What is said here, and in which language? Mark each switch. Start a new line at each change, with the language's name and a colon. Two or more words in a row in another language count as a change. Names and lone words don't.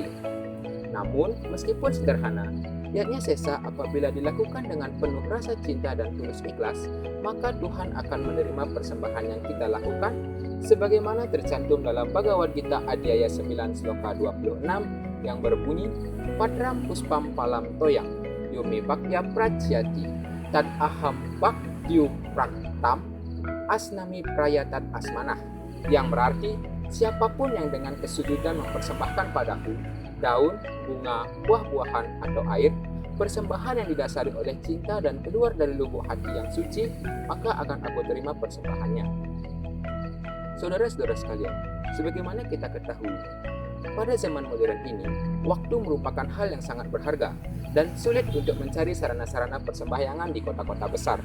Indonesian: Namun, meskipun sederhana, Yatnya Sesa apabila dilakukan dengan penuh rasa cinta dan tulus ikhlas, maka Tuhan akan menerima persembahan yang kita lakukan, sebagaimana tercantum dalam Bhagavad Gita Adhyaya 9 Sloka 26 yang berbunyi,
Sanskrit: Padram puspam palam toyang, yumi bakya pracyati, tad aham bakyu praktam, asnami prayatat asmanah,
Indonesian: yang berarti siapapun yang dengan kesujudan mempersembahkan padaku daun, bunga, buah-buahan atau air, persembahan yang didasari oleh cinta dan keluar dari lubuk hati yang suci, maka akan aku terima persembahannya. Saudara-saudara sekalian, sebagaimana kita ketahui, pada zaman modern ini, waktu merupakan hal yang sangat berharga dan sulit untuk mencari sarana-sarana persembahyangan di kota-kota besar.